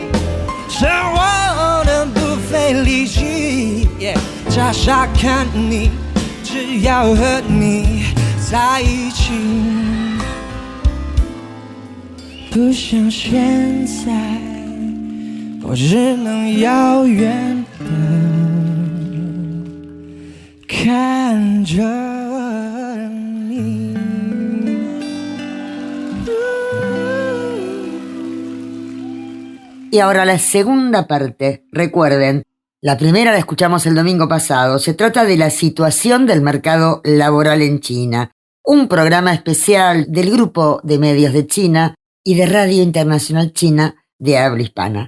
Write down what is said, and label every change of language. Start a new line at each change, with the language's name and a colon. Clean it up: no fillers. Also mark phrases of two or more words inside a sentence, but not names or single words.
Chinese: 生活的不费力气，傻傻看你，只要和你在一起。不像现在，我只能遥远的看着你。
Spanish: Y ahora la segunda parte. Recuerden, la primera la escuchamos el domingo pasado. Se trata de la situación del mercado laboral en China. Un programa especial del Grupo de Medios de China y de Radio Internacional China de habla hispana.